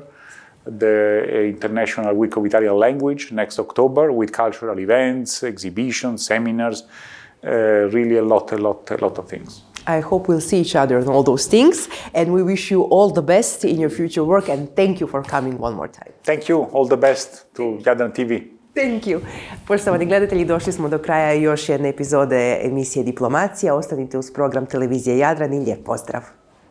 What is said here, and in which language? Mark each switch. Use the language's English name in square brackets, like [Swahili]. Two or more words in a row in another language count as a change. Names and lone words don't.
[English] The International Week of Italian Language next October with cultural events, exhibitions, seminars, really a lot of things. I hope we'll see each other on all those things, and we wish you all the best in your future work, and thank you for coming one more time. Thank you, all the best to Jadran TV. Thank you. [Croatian] Poštovani gledatelji, došli smo do kraja još jedne epizode emisije Diplomacija. Ostanite uz program televizije Jadran i lijep pozdrav.